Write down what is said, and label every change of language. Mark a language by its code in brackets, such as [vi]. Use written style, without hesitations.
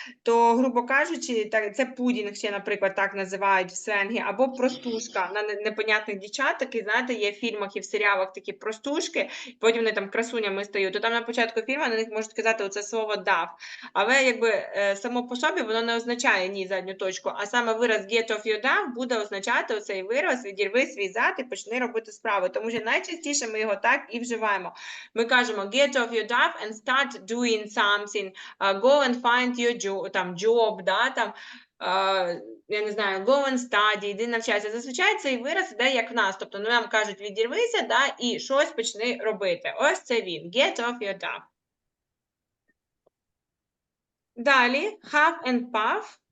[uk] То, грубо кажучи, це пудінг ще, наприклад, так називають в сленгі, або простушка на непонятних дівчат, такі, знаєте, є в фільмах і в серіалах такі простушки, потім вони там красунями стають. То там на початку фільму на них можуть казати оце слово дав. Але якби само по собі воно не означає ні задню точку, а саме вираз [en] get off your duff [uk] буде означати оцей вираз відірви свій зад і почни робити справи, тому що найчастіше ми його так і вживаємо. Ми кажемо [en] get off your duff and start doing something, go and find your job, да, [uk] там, я не знаю, [en] go and study, [uk] йди навчайся. Зазвичай цей вираз іде як в нас, тобто нам кажуть відірвися, да, і щось почни робити. Ось це він, [en] get off your duff. [uk] Далі, [en] huff and puff.